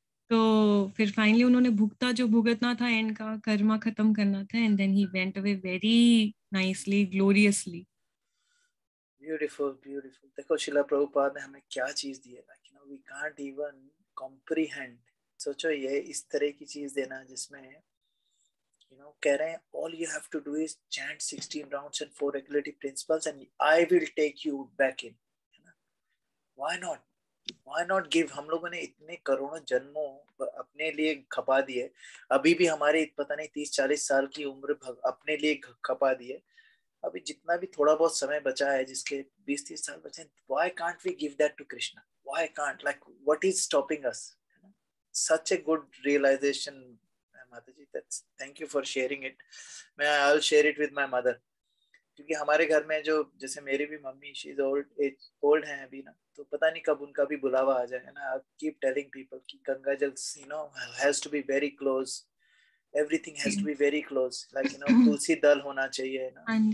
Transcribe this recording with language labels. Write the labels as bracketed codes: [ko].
[hi] तो फिर फाइनली उन्होंने जो भुगतना था, एंड का कर्मा खत्म करना था, [en] and then he went away very nicely, [hi] gloriously. Beautiful beautiful. देखो शिला प्रभुपाद ने हमें क्या चीज दी है ना, कि [en] We can't even comprehend. [hi] सोचो ये इस तरह की चीज देना जिसमें कह रहे हैं [en] all you have to do is chant 16 rounds and 4 regulative principles and I will take you back in, है ना? Why not give? [hi] हम लोगों ने इतने करोड़ों जन्मों अपने लिए खपा दिए, अभी भी हमारे पता नहीं 30-40 साल की उम्र अपने लिए खपा दी है, अभी जितना भी थोड़ा बहुत समय बचा है, जिसके 20-30 साल बचे, [en] why can't we give that to Krishna? Why can't, like what is stopping us? Such a good realization, Mataji. That's, thank you for sharing it. I'll share it with my mother. [hi] क्योंकि हमारे घर में जो जैसे मेरी भी mummy, she is old है अभी ना, तो पता नहीं कब उनका भी बुलावा आ जाए ना। [en] I keep telling people कि Ganga jal has to be very close, [hi] everything has to be very close, like तुलसी दल होना चाहिए ना।